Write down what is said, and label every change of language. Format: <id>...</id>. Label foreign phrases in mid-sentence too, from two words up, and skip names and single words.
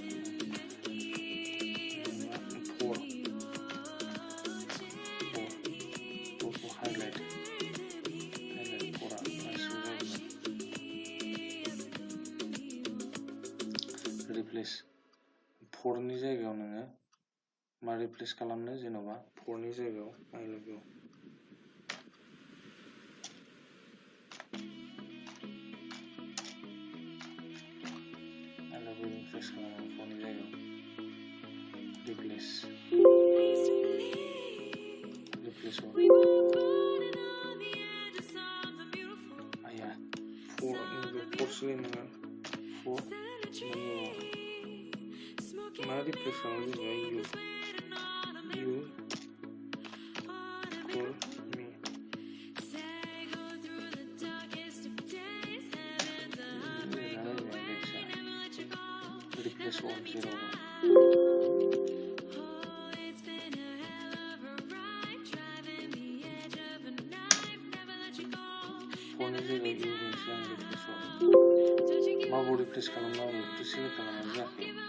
<brx>4खौ हाइलाइट 4आ गासिबो जाजोबगोन रिप्लेस 4नि जायगायाव नोङो मा रिप्लेस खालामनो जेन'बा 4नि जायगायाव</brx> <en>I love you</en> <brx>रिप्लेस खालामो 4नि जायगायाव रिप्लेस आया 4 सोलाय नङा 4 मा रिप्लेस खालामो जेनेबा</brx> <en>you call me replace all 0</en> <brx>4नि जायगायाव you होनोसै आं</brx> <en>replace all</en> <brx>माखौ रिप्लेस खालामनांगौ बेखौथ' सेलेक्ट खालामनाय जायाखै</brx>